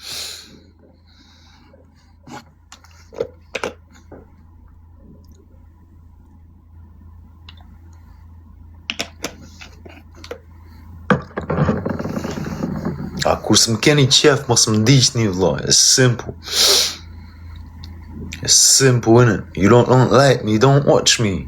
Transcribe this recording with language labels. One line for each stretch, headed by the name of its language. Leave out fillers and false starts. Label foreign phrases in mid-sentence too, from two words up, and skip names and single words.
Albanian: A kur s'm keni qef, mos më ndiqni vëlla,
English: it's simple. It's simple, innit? You don't like me, don't watch me.